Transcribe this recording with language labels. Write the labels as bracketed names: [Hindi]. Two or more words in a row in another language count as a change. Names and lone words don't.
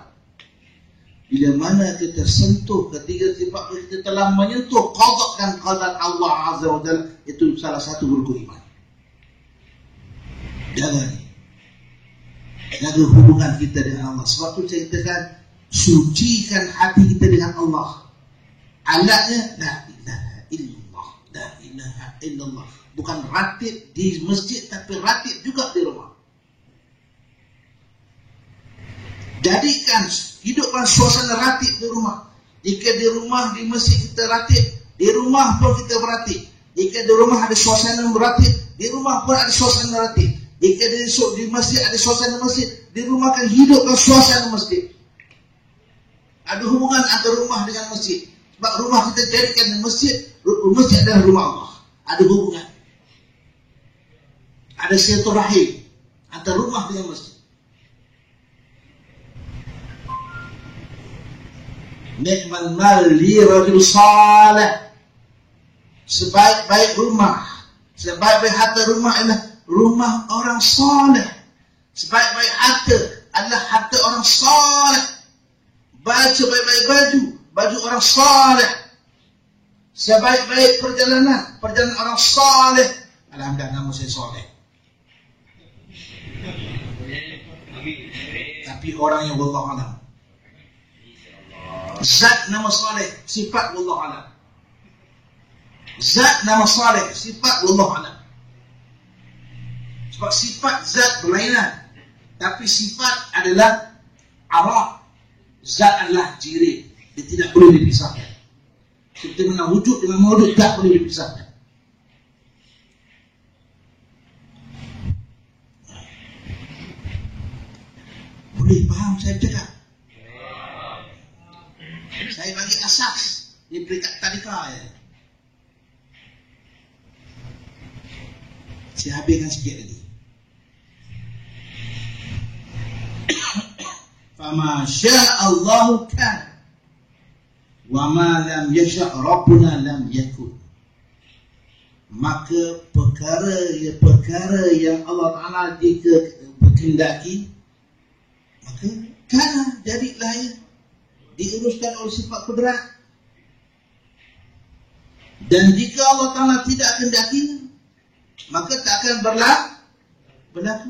[Malay] Bila mana kita sentuh ketiga sifat, kita telah menyentuh qada dan qadar Allah [Arabic] عز وجل. [Malay] Itu salah satu rukun iman. Jaga hubungan kita dengan Allah. Sebab itu saya katakan, sucikan hati kita dengan Allah. [Arabic] Alatnya لا إله إلا الله لا إله إلا الله. [Malay] Bukan ratib di masjid, tapi ratib juga di rumah. Jadikan hidupkan suasana ratib di rumah. Jika di rumah, di masjid kita ratib, di rumah pun kita beratib. Jika di rumah ada suasana beratib, di rumah pun ada suasana ratib. Jika di masjid ada suasana masjid, di rumah kan hidupkan suasana masjid. Ada hubungan antara rumah dengan masjid. Sebab rumah kita jadikan masjid, masjid adalah rumah Allah. Ada hubungan. Ada silaturahim antara rumah dengan masjid. [Arabic] نعم المال للرجل الصالح. [Malay] Sebaik-baik rumah, sebaik-baik harta rumah adalah rumah orang saleh. Sebaik-baik harta adalah harta orang saleh. Baju baik-baik baju orang saleh. Sebaik-baik perjalanan orang saleh. Alhamdulillah, nama saya saleh. Tapi orang yang [Arabic] والله أعلم. [Malay] Zat nama saleh, sifat [Arabic] والله أعلم. [Malay] Zat nama saleh, sifat [Arabic] والله أعلم. [Malay] Sebab sifat zat berlainan, tapi sifat adalah arah. Zat adalah jirim, dia tidak boleh dipisahkan. Kita mengenal wujud dengan mawjud tak boleh dipisahkan. Boleh faham saya cakap? Saya bagi asas di peringkat tadika ya. Saya habiskan sikit lagi. [Arabic] فما شاء الله كان وما لم يشأ ربنا لم يكن. [Malay] Maka perkara yang Allah Ta'ala jika berkehendaki, maka kana, jadilah ya, diuruskan oleh sifat kudrat. Dan jika Allah Ta'ala tidak kehendaki, maka tak akan berlaku.